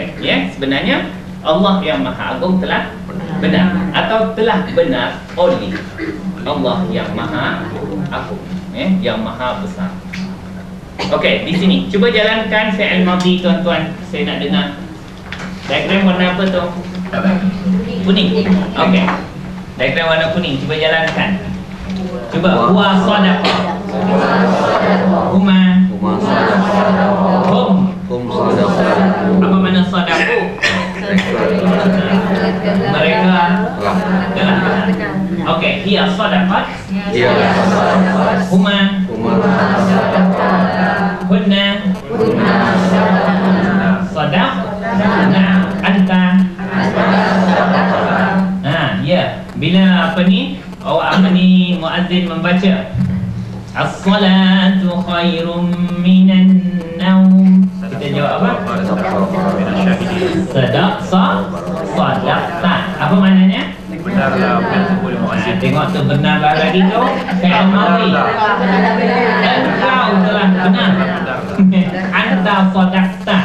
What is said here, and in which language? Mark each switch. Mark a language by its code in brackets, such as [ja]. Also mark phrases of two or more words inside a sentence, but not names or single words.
[ms] Ya, sebenarnya Allah yang maha agung telah benar atau telah benar oleh Allah yang maha agung, ya, yang maha besar. Okey, di sini cuba jalankan [ar] فعل ماضي [ms] tuan-tuan. Saya nak dengar. Diagram warna apa tu? Kuning. Okey. Diagram warna kuning cuba jalankan. [ar] Cuba هو صدق. هما هم. [ms] Apa makna sadaqah? Mereka telah benar. Okey, [ar] هي صدقت. هما هن صدق. [ms] Nah, anta. Ya. Bila apa ni? Apa ni muazzin membaca [ar] الصلاة خير من النوم, [ms] kita jawab apa? Sadaqta. Apa maknanya? Benarlah betul muazzin. Tengok tu benarlah lagi tu. [ar] فعل ماضي. [ms] Engkau telah benar. [ar] أنت صدقت.